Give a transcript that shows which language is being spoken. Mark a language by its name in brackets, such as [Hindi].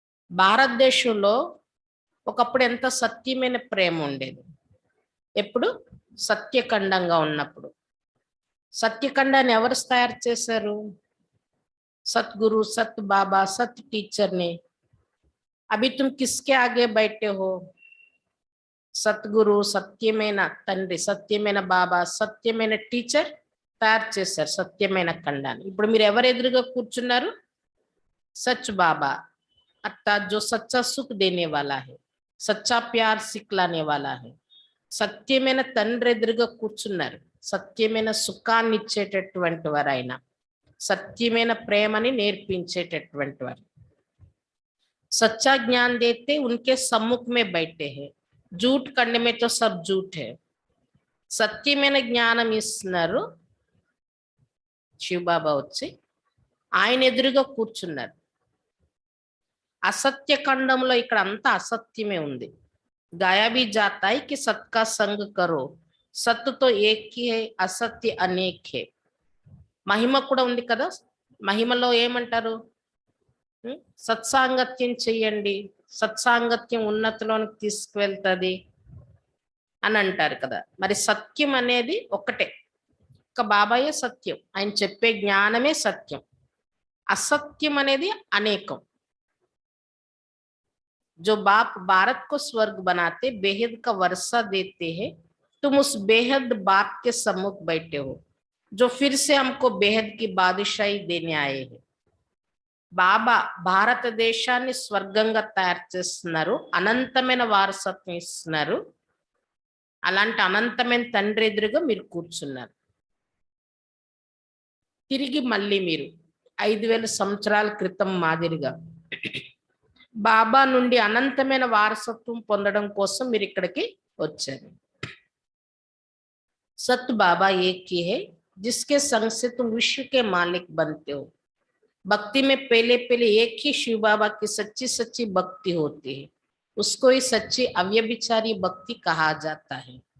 [Telugu] భారతదేశంలో ఒకప్పుడు ఎంత సత్యమైన ప్రేమ ఉండేది. ఎప్పుడు? సత్యఖండంగా ఉన్నప్పుడు. సత్యఖండాన్ని ఎవరు తయారు చేశారు? [Hindi] సద్గురు, సత్ బాబా, సత్ టీచర్ ने. अभी तुम किसके आगे बैठे हो? [Telugu] సద్గురు, సత్యమైన తండ్రి, సత్యమైన బాబా, సత్యమైన టీచర్ తయారు చేశారు సత్యమైన ఖండాన్ని. ఇప్పుడు మీరు ఎవరు ఎదురుగా కూర్చున్నారు? [Hindi] సచ్ బాబా, अर्थात जो सच्चा सुख देने वाला है, सच्चा प्यार सिखलाने वाला है. [Telugu] సత్యమైన తండ్రి ఎదురుగా కూర్చున్నారు. సత్యమైన సుఖాన్ని ఇచ్చేటటువంటి వారు ఆయన. సత్యమైన ప్రేమని నేర్పించేటటువంటి వారు. [Hindi] सच्चा ज्ञान देते उनके सम्मुख में बैठे हैं, झूठ करने में तो सब झूठ है. [Telugu] సత్యమైన జ్ఞానం ఇస్తున్నారు శివబాబా వచ్చి, ఆయన ఎదురుగా కూర్చున్నారు. असत्य खंडंలో ఇక్కడ అంతా అసత్యమే ఉంది. [Hindi] गाया भी जाता है कि सत का संग करो, सत्य तो एक ही है, असत्य अनेक है. [Telugu] మహిమ కూడా ఉంది కదా, మహిమలో ఏమంటారు? సత్సాంగత్యం చెయ్యండి, సత్సాంగత్యం ఉన్నతిలోనికి తీసుకువెళ్తుంది అని అంటారు కదా. మరి సత్యం అనేది ఒకటే, ఒక బాబాయే సత్యం, ఆయన చెప్పే జ్ఞానమే సత్యం. असत्यम అనేది అనేకం. [Hindi] जो बाप भारत को स्वर्ग बनाते, बेहद का वर्षा देते हैं, तुम उस बेहद बाप के सम्मुख बैठे हो, जो फिर से हमको बेहद की बादशाही देने आए हैं. [Telugu] బాబా భారతదేశాన్ని స్వర్గంగా తయారు చేస్తున్నారు, అనంతమైన వారసత్వం ఇస్తున్నారు. అలాంటి అనంతమైన తండ్రి ఎదురుగా మీరు కూర్చున్నారు. తిరిగి మళ్ళీ మీరు 5000 సంవత్సరాల క్రితం మాదిరిగా బాబా నుండి అనంతమైన వారసత్వం పొందడం కోసం మీరు ఇక్కడికి వచ్చారు. [Hindi] सत्य बाबा एक ही है, जिसके संग से तुम विश्व के मालिक बनते हो. भक्ति में पहले पहले एक ही शिव बाबा की सच्ची सच्ची भक्ति होती है, उसको ही सच्ची अव्यभिचारी भक्ति कहा जाता है.